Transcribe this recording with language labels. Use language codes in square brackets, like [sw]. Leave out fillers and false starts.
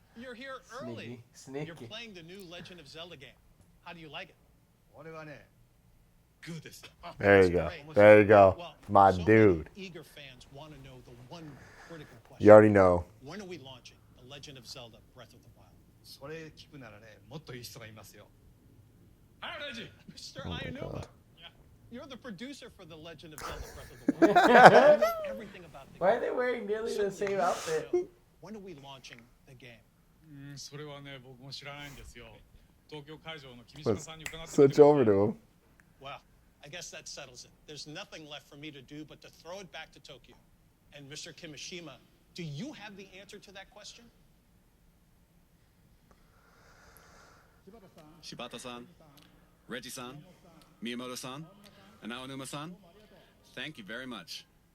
[en] you're here early. sneaky. You're playing the new Legend of Zelda game. How do you like it? [ja] 俺はね、 [en] There you go. There you go. My dude. Eager fans want to know the one critical question. You already know. When are we launching The Legend of Zelda: Breath of the Wild? [ja] それ聞くならね、もっといい人がいますよ。 [en] Mr. Oh my Ianuma, God. you're the producer for The Legend of Zelda: Breath of the Wild. You know everything about the Why are game. they wearing nearly the same outfit? When are we launching the game? [ja] それはね、僕も知らないんですよ。東京会場の君島 [en] Let's [ja] さんに伺って [en] switch over to him. Well, I guess that settles it. There's nothing left for me to do but to throw it back to Tokyo. And Mr. Kimishima, do you have the answer to that question? Shibata-san, Reggie-san, Miyamoto-san, and Aonuma-san, thank you very much.